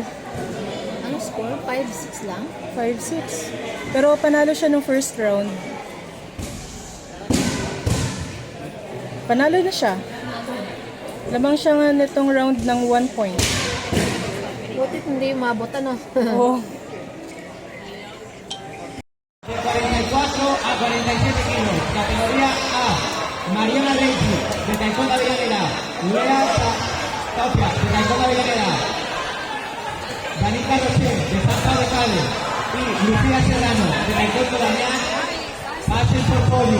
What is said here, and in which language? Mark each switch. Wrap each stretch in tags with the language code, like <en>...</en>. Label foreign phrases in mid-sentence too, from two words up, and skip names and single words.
<tl>Ano score? 5-6 lang? 5-6. Pero panalo siya nung</tl> <en>first round.</en> <tl>Panalo na siya. Lamang siya nga nitong round ng 1 point. Butit hindi umabot ano? Oh.</tl> <es>De 44 a 47 kilos, categoría A, Mariana Leite, de Taekwondo Avellaneda, Lea Tapia, de Taekwondo Avellaneda, Danica Rocher, de Santa de Cali, y Lucía Serrano, de Taekwondo Damián, pasen por podio.</es>